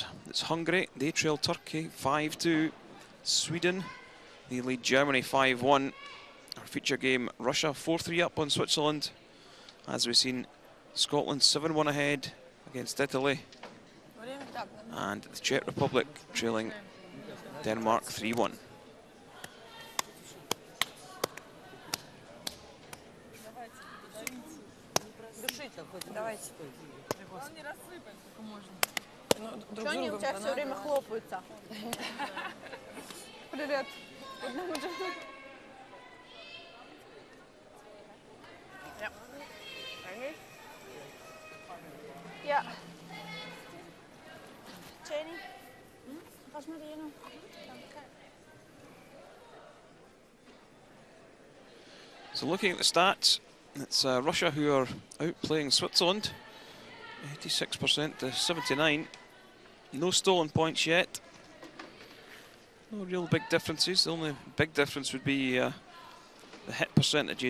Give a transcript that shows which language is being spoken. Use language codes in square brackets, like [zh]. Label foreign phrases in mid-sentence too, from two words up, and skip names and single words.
[en] It's Hungary, they trail Turkey 5-2. Sweden, they lead Germany 5-1. Our feature game, Russia 4-3 up on Switzerland. As we've seen, Scotland 7-1 ahead against Italy. And the Czech Republic trailing Denmark 3-1. [ru] Давайте. Что они у тебя все время хлопаются? Привет. [nl] Ja. Jenny? Pas met die nog. [en] So looking at the stats, It's Russia who are outplaying Switzerland, 86% to 79. No stolen points yet. No real big differences. The only big difference would be the hit percentages.